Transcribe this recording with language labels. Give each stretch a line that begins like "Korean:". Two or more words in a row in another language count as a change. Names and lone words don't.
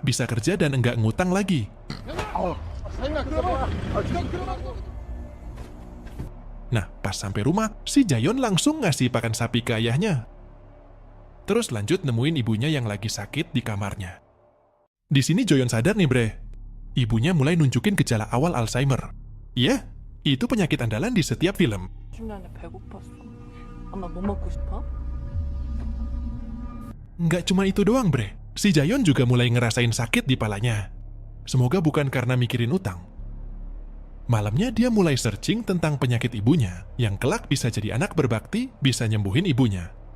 Indonesian: Bisa kerja dan enggak ngutang lagi. Nah, pas sampai rumah, si Jayon langsung ngasih pakan sapi ke ayahnya. Terus lanjut nemuin ibunya yang lagi sakit di kamarnya. Di sini Jayon sadar nih bre. Ibunya mulai nunjukin gejala awal Alzheimer. Iya, itu penyakit andalan di setiap film.
Korean: 중간에 배고팠어. 엄마 뭐 먹고 싶어?
Indonesian: Nggak cuma itu doang bre. Si Jayon juga mulai ngerasain sakit di palanya. Semoga bukan karena mikirin utang. Malamnya dia mulai searching tentang penyakit ibunya, yang kelak bisa jadi anak berbakti, bisa nyembuhin ibunya.